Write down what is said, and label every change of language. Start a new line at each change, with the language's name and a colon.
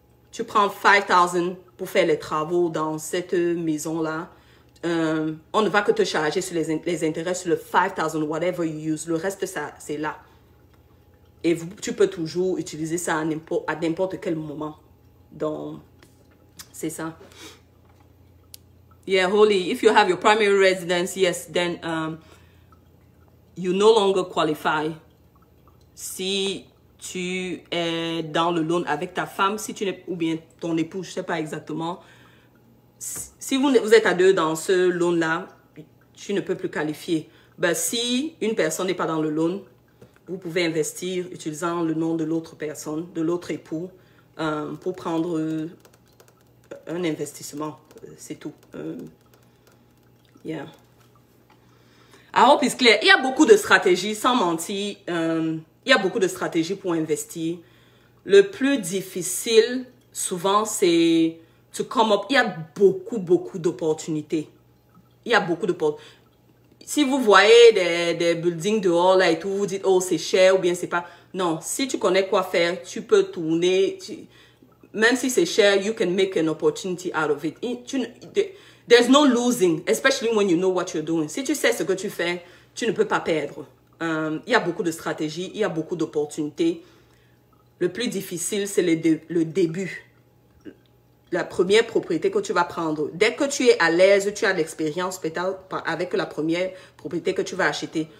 French: Tu prends $5,000 pour faire les travaux dans cette maison-là. On ne va que te charger sur les intérêts sur le $5,000,
English: whatever you use.
French: Le reste, c'est là. Et tu peux toujours utiliser ça à n'importe quel moment. Donc, c'est ça.
English: Yeah, Holly, if you have your primary residence, yes, then you no longer qualify.
French: Si tu es dans le loan avec ta femme, ou bien ton époux, je ne sais pas exactement. Si vous êtes à deux dans ce loan-là, tu ne peux plus qualifier. Ben, si une personne n'est pas dans le loan, vous pouvez investir utilisant le nom de l'autre personne, de l'autre époux, pour prendre un investissement. C'est tout. Yeah.
English: I hope it's clear.
French: Il y a beaucoup de stratégies, sans mentir. Il y a beaucoup de stratégies pour investir. Le plus difficile, souvent, c'est
English: to come up.
French: Il y a beaucoup d'opportunités. Il y a beaucoup d'opportunités. Si vous voyez des buildings dehors là et tout, vous dites, oh, c'est cher ou bien c'est pas. Non, si tu connais quoi faire, tu peux tourner. Même si c'est cher,
English: you can make an opportunity out of it. There's no losing, especially when you know what you're doing.
French: Si tu sais ce que tu fais, tu ne peux pas perdre. Il y a beaucoup de stratégies, il y a beaucoup d'opportunités. Le plus difficile, c'est le début. La première propriété que tu vas prendre. Dès que tu es à l'aise, tu as l'expérience peut-être avec la première propriété que tu vas acheter.